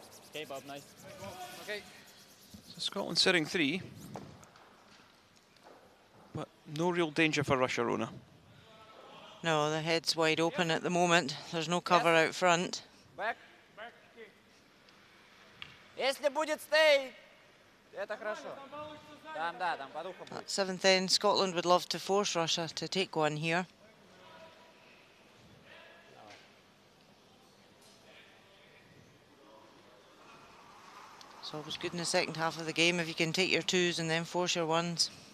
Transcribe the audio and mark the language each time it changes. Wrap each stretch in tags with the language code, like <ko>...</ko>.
<en>Okay, Bob, nice. Okay. So Scotland sitting 3. But no real danger for Russia, Rona. No, the head's wide open at the moment. There's no cover out front. Back.</en> <ru>Если будет stay, это хорошо. Там, да, там под ухом будет.</ru> <en>At 7th end, Scotland would love to force Russia to take one here. It's always good in the second half of the game if you can take your 2s and then force your 1s.</en>